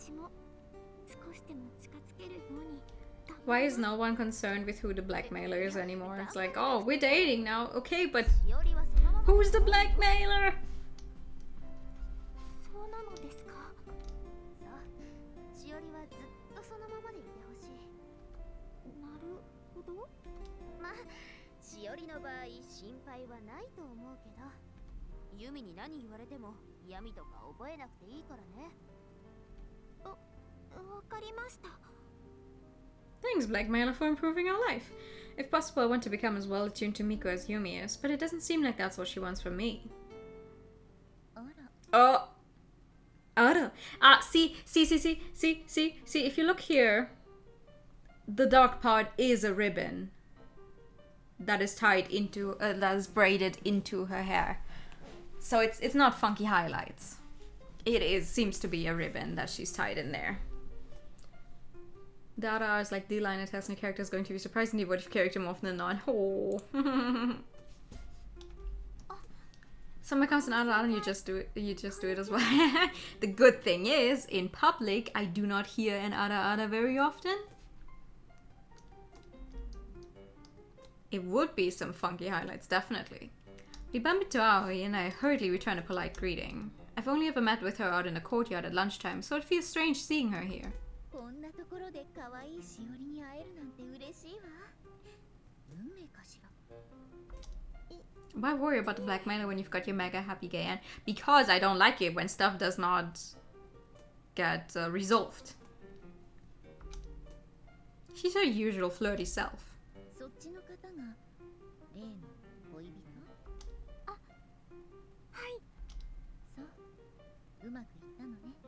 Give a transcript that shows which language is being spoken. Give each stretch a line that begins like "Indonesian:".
Japanese: 私も少しでも近づけるように。
English: Why is no one concerned with who the blackmailer is anymore? It's like, oh, we're dating now. Okay, but
Japanese: しおりはそのまま。
English: who's the blackmailer?
Japanese: そうなのですか。そう、しおりはずっとそのままでいてほしい。なるほど。まあ、しおりの場合心配はないと思うけど、ユミに何言われても嫌味とか覚えなくていいからね。わかりました。
English: Thanks, blackmailer, for improving our life. If possible, I want to become as well attuned to Miko as Yumi is, but it doesn't seem like that's what she wants from me.
Japanese: あら。
English: Oh! Ara! Ah, see, if you look here, the dark part is a ribbon that is tied into, that is braided into her hair. So it's not funky highlights. It seems to be a ribbon that she's tied in there. The other is like D-line and testing character is going to be surprisingly what if character more often than not. Oh. Someone comes in Ara and you just do it as well. The good thing is, in public, I do not hear an Ara very often. It would be some funky highlights, definitely. We bump into Aoi and I hurriedly return a polite greeting. I've only ever met with her out in the courtyard at lunchtime, so it feels strange seeing her here.
Japanese: こんなところで可愛いしおりに会えるなんて嬉しいわ。運命かしら。
English: Why worry about the blackmailer when you've got your mega happy gay aunt? Because I don't like it when stuff does not get resolved. She's her usual flirty self.
Japanese: そっちの方が例の恋人？あ、はい。そう、うまくいったのね。